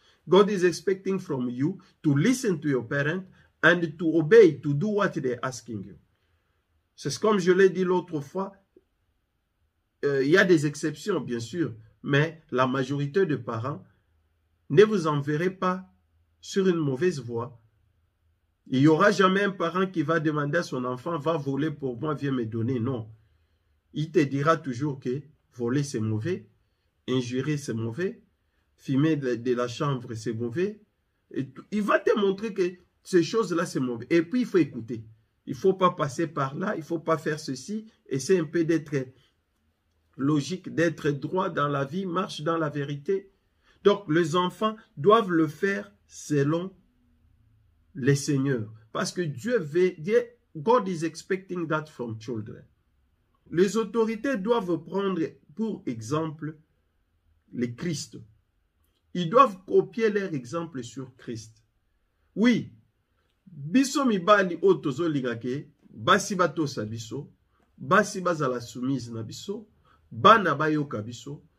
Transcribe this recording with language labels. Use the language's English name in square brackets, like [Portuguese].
[English] God is expecting from you to listen to your parents and to obey, to do what they're asking you. [French] C'est comme je l'ai dit l'autre fois, il y a des exceptions bien sûr, mais la majorité des parents ne vous enverrez pas sur une mauvaise voie. Il n'y aura jamais un parent qui va demander à son enfant, va voler pour moi, viens me donner. Non. Il te dira toujours que voler c'est mauvais, injurer c'est mauvais, fumer de la chanvre c'est mauvais. Et il va te montrer que ces choses-là c'est mauvais. Et puis il faut écouter. Il ne faut pas passer par là, il ne faut pas faire ceci. Essaie un peu d'être logique, d'être droit dans la vie, marche dans la vérité. Donc les enfants doivent le faire selon les seigneurs. Parce que Dieu veut, [English] God is expecting that from children. [French] Les autorités doivent prendre pour exemple les Christ. Ils doivent copier leur exemple sur Christ. Oui, [Lingala] biso mibali otozo ligake, basi batosa biso, basi bazala soumise na biso, bana bayoka biso.